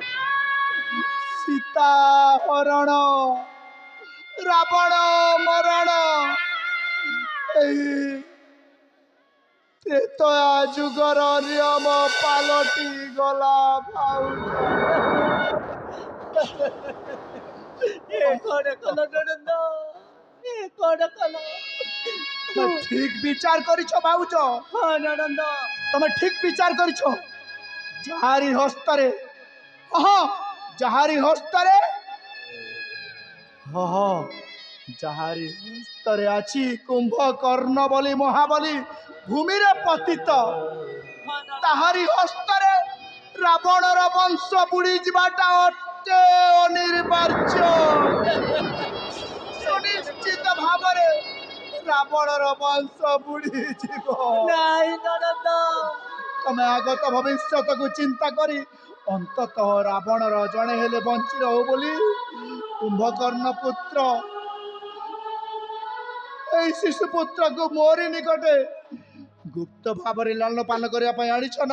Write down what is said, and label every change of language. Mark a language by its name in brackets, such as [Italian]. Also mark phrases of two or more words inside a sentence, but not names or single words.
[Odia] ସୀତା ହରଣ, ରାବଣ ମରଣ, ଏହି ତ୍ରେତୟା ଯୁଗର ନିୟମ ପାଲଟି ଗଲା ଭାଉଜ। ଏ କଣ କଲ ନଣନ୍ଦ? ଏ କଣ କଲ? ତୁମି ଠିକ ବିଚାର କରିଛ ଭାଉଜ, ହଁ ନଣନ୍ଦ, ତୁମି ଠିକ ବିଚାର କରିଛ। ଯାହାରି ହସ୍ତରେ ହଁ ଯାହାରି ହସ୍ତରେ ଯାହାରି ହସ୍ତରେ ଆଛି କୁମ୍ଭକର୍ଣ୍ଣ ବଲି ମହାବଲୀ ଭୂମିରେ ପତିତ, ହଁ ନଣନ୍ଦ, ତାହାରି ହସ୍ତରେ ରାବଣର ବଂଶ ବୁଡ଼ି ଯାଓୟାଟା ଅଟେ ଅନିବାର୍ଯ୍ୟ। সুনিশ্চিত ভাବରେ ରାବଣର ବଂଶ ବୁଡ଼ି ଯାବ। ନାଇଁ ନଣନ୍ଦ, ତମେ ଆଗତ ଭବିଷ୍ୟତକୁ ଚିନ୍ତା କରି ଅନ୍ତତଃ ରାବଣର ଜଣେ ହେଲେ ବଞ୍ଚି ରହୁ ବୋଲି କୁମ୍ଭକର୍ଣ୍ଣ ପୁତ୍ର এই ଶିଶୁ ପୁତ୍ରକୁ ମୋରି ନିକଟେ ଗୁପ୍ତ ଭାବରେ ଲାଳନ ପାନ କରିବା ପାଇଁ ଆଣିଛ ନା?